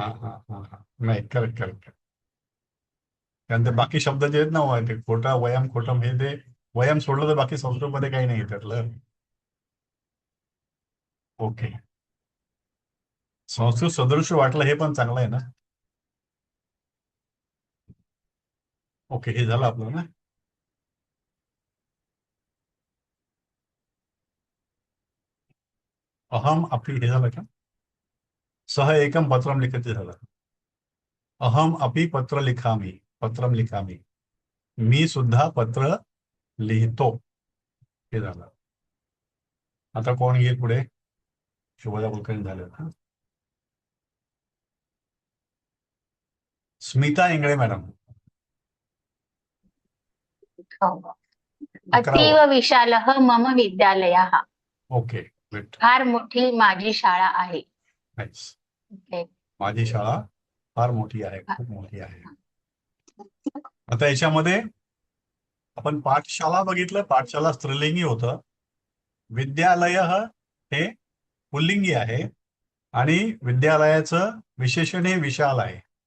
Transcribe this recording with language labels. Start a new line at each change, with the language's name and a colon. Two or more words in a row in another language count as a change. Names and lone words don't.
Marathi: हा हा हा नाही करेक्ट करेक्ट कारण ते बाकी शब्द जे आहेत ना ते खोटा वयम खोटम हे ते वयम सोडलं तर बाकी संस्कृतमध्ये काही नाही त्यातलं ओके संस्कृत सदृश वाटलं हे पण चांगलं आहे ना ओके हे झालं आपलं ना
Sanskrit: अहम अपि
Marathi: हे झालं का
Sanskrit: सह एकम पत्रम लिखित
Marathi: झालं
Sanskrit: अहम अपि पत्र लिखामी पत्रम लिखामी
Marathi: मी सुद्धा पत्र लिहितो हे झालं आता कोण येईल पुढे शुभदा कुलकर्णी झाले ना स्मिता इंगळे मॅडम
Sanskrit: अतीव
Marathi: 11वं
Sanskrit: विशालः मम विद्यालयः.
English: okay wait
Marathi: फार मोठी माझी शाळा आहे.
English: नाईस ओके.
Marathi: माझी शाळा फार मोठी आहे खूप मोठी आहे आता याच्यामध्ये आपण पाठशाला बघितलं पाठशाला स्त्रीलिंगी होतं विद्यालय हे पुल्लिंगी आहे आणि विद्यालयाचं विशेषण हे विशाल आहे